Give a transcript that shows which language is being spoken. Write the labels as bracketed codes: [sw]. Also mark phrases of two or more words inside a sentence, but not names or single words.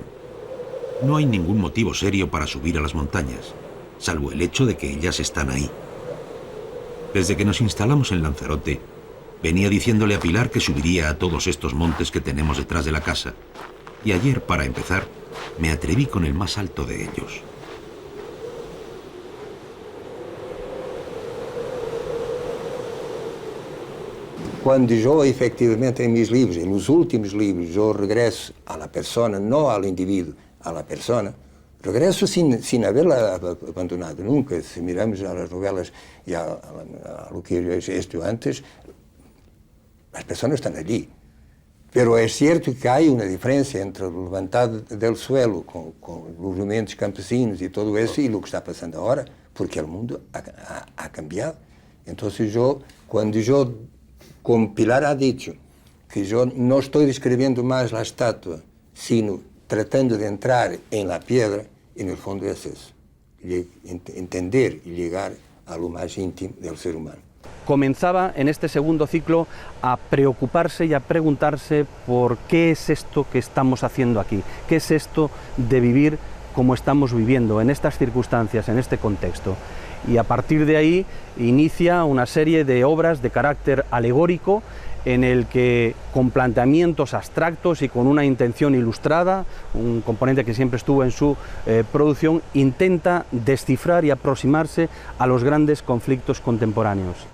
[es] No hay ningún motivo serio para subir a las montañas, salvo el hecho de que ellas están ahí. Desde que nos instalamos en Lanzarote, venía diciéndole a Pilar que subiría a todos estos montes que tenemos detrás de la casa, y ayer, para empezar, me atreví con el más alto de ellos. [pt] Quando eu, efectivamente, em meus livros, nos últimos livros, eu regresso à persona, não ao indivíduo, à persona, regresso sem havê-la abandonado. Nunca, se miramos as novelas e [es] a lo que [pt] eu estudiei antes, as pessoas estão ali. Pero é certo que há uma diferença entre o levantado do suelo com os movimentos campesinos e tudo isso e o que está passando agora, porque o mundo [es] ha cambiado. [pt] Então, quando eu, como Pilar [es] ha dicho, [pt] que eu não estou descrevendo mais a estátua, [es] sino tratando de entrar em la piedra, [pt] e no fundo é isso, entender e [es] llegar a lo más íntimo del ser humano. Comenzaba en este segundo ciclo a preocuparse y a preguntarse por qué es esto que estamos haciendo aquí, qué es esto de vivir como estamos viviendo en estas circunstancias, en este contexto. Y a partir de ahí inicia una serie de obras de carácter alegórico en el que, con planteamientos abstractos y con una intención ilustrada, un componente que siempre estuvo en su producción, intenta descifrar y aproximarse a los grandes conflictos contemporáneos.